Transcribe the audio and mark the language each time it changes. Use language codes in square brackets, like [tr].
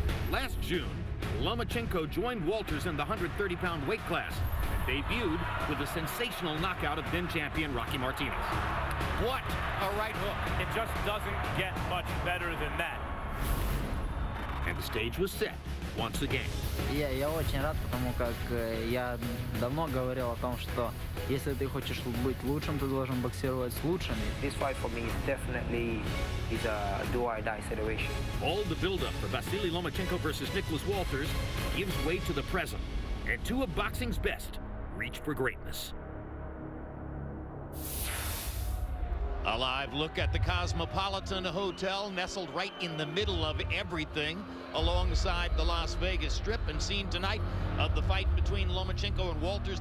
[en] Last June, Lomachenko joined Walters in the 130-pound weight class and debuted with a sensational knockout of then-champion Rocky Martinez. What a right hook. It just doesn't get much better than that. And the stage was set once again. [ru] Я очень рад, потому как я давно говорил о том, что если ты хочешь быть лучшим, ты должен боксировать с лучшими. [en] This fight for me is definitely a do-or-die situation. All the build-up for Vasyl Lomachenko versus Nicholas Walters gives way to the present, and two of boxing's best reach for greatness. A live look at the Cosmopolitan Hotel, nestled right in the middle of everything, alongside the Las Vegas Strip, and seen tonight of the fight between Lomachenko and Walters.